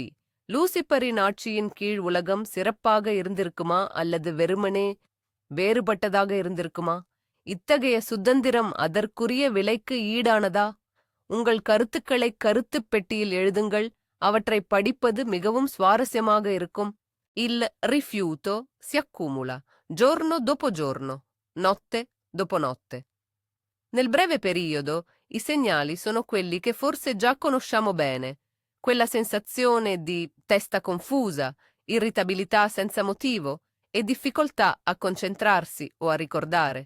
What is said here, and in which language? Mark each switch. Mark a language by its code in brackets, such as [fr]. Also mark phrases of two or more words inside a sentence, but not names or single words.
[ta] லூசிபரின் ஆட்சியின் கீழ் உலகம் சிறப்பாக இருந்திருக்குமா அல்லது வெறுமனே வேறுபட்டதாக இருந்திருக்குமா? இத்தகைய சுதந்திரம் அதற்குரிய விலைக்கு ஈடானதா? உங்கள் கருத்துக்களை கருத்துப் பெட்டியில் எழுதுங்கள். அவற்றை படிப்பது மிகவும் சுவாரஸ்யமாக இருக்கும். [it] Il rifiuto si accumula, giorno dopo giorno, notte dopo notte. Nel breve periodo, i segnali sono quelli che forse già conosciamo bene. Quella sensazione di testa confusa, irritabilità senza motivo e difficoltà a concentrarsi o a ricordare.